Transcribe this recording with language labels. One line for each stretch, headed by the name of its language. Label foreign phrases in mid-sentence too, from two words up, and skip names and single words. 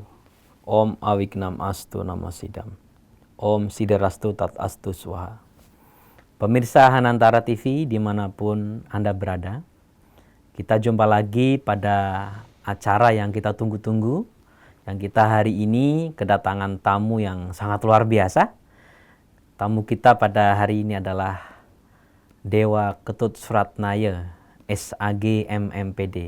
Sanskrit: ॐ अविघ्नम् अस्तु नमःसिद्धम्। ॐ सिद्धिरस्तु तद् अस्तु स्वाहा.
Indonesian: Pemirsa Hanantara TV dimanapun Anda berada, kita jumpa lagi pada acara yang kita tunggu-tunggu, yang kita hari ini kedatangan tamu yang sangat luar biasa. Tamu kita pada hari ini adalah Dewa Ketut Suratnaya, SAG MMPD.